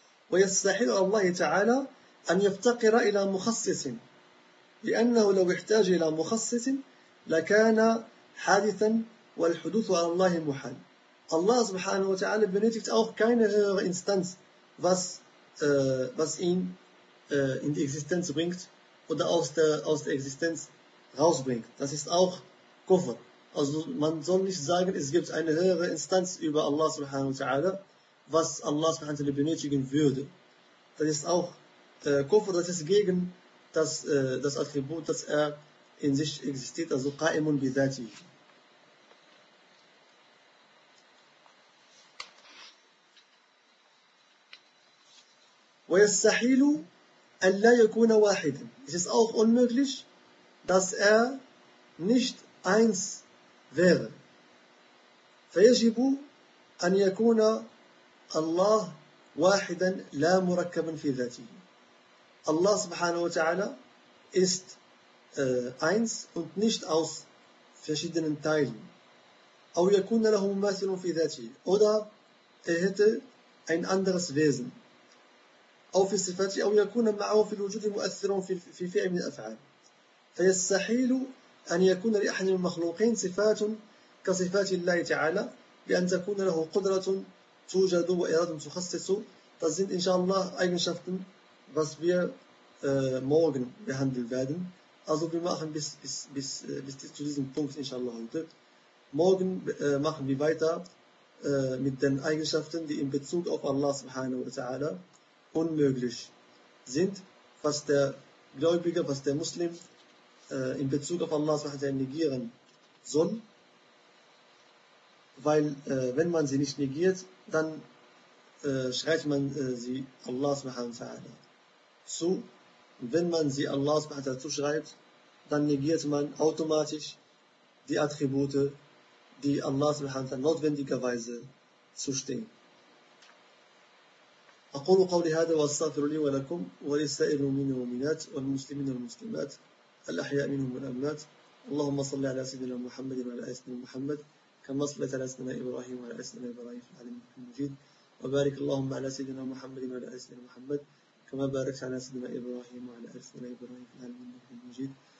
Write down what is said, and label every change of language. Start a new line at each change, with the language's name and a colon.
Arabic: ويستحيل الله تعالى أن يفتقر إلى مخصص لأنه لو احتاج إلى مخصص لكان حادثا والحدوث على الله محال الله سبحانه وتعالى
German: benötigt auch keine höhere Instanz was ihn in die Existenz bringt oder aus der Existenz rausbringt. Das ist auch Kufr. Also man soll nicht sagen, es gibt eine höhere Instanz über Allah سبحانه وتعالى, was Allah subhanahu wa ta'ala benötigen würde. Das ist auch Kufr, das ist gegen das Attribut, das er in sich existiert, also qa'imun bidhati.
Arabic: وَيَسْتَحِيلُ أَلَّا يَكُونَ وَاحِدًا.
German: Es ist auch unmöglich, dass er nicht eins wäre.
Arabic: فَيَجِبُ أَنْ يَكُونَ الله واحدا لا مركبا في ذاته.
German: الله سبحانه وتعالى ist eins und nicht aus verschiedenen Teilen.
Arabic: أو يكون له مماثل في ذاته.
German: Oder er hätte ein anderes Wesen.
Arabic: أو في صفاته. أو يكون معه في الوجود مؤثر في فعل من الأفعال. فيستحيل أن يكون لأحد من المخلوقين صفات كصفات الله تعالى بأن تكون له قدرة توجد وإرادة تخصص.
German: Das sind inshallah Eigenschaften, was wir morgen behandeln werden. Also wir machen bis zu diesem Punkt inshallah heute. Morgen machen wir weiter mit den Eigenschaften, die in Bezug auf Allah subhanahu wa ta'ala unmöglich sind, was der Gläubige, was der Muslim in Bezug auf Allah subhanahu wa ta'ala negieren soll. Weil wenn man sie nicht negiert, dann schreit man sie Allah subhanahu wa ta'ala zu. Und wenn man sie Allah subhanahu wa ta'ala zuschreibt, dann negiert man automatisch die Attribute, die Allah subhanahu wa ta'ala notwendigerweise zustehen.
Arabic: أقول قولي هذا وأستغفر لي ولكم وللسائر المؤمنين والمؤمنات والمسلمين والمسلمات الأحياء منهم والأموات. اللهم صل على سيدنا محمد وعلى آل سيدنا محمد كما صليت على سيدنا إبراهيم وعلى آل سيدنا إبراهيم في العالمين المجيد. وبارك اللهم على سيدنا محمد وعلى آل سيدنا محمد كما باركت على سيدنا إبراهيم وعلى آل سيدنا إبراهيم في العالمين المجيد.